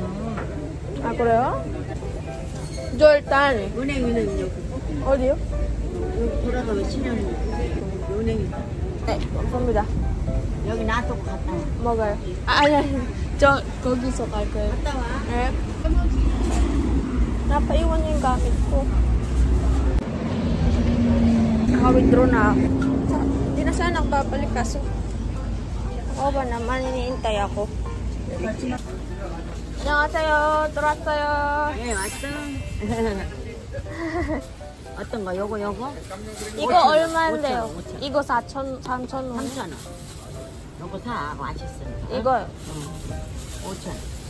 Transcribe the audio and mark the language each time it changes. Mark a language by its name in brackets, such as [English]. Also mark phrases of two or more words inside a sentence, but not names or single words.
[Korean] 아, 그래요? 저 일단. 은행은 여기. 어디요? 여기 돌아가면 신현 은행이. 네, 감사합니다. 여기 놔두고 갔다 와. 먹어요. 아니. 저 거기서 갈 거예요. 갔다 와. 네. [Filipino] Napaiwan yung gamit ko. Naka-withdraw na ako. Hindi na sana nagbabalik kaso. Oo ba naman, iniintay ako. [Korean] 안녕하세요. 들어왔어요. 네, 왔어. 어떤 거? 요거? 이거 얼마인데요? 5,000원. 이거 3,000원. 3,000원. 요거 다 맛있으니까. 이거요. 5,000원.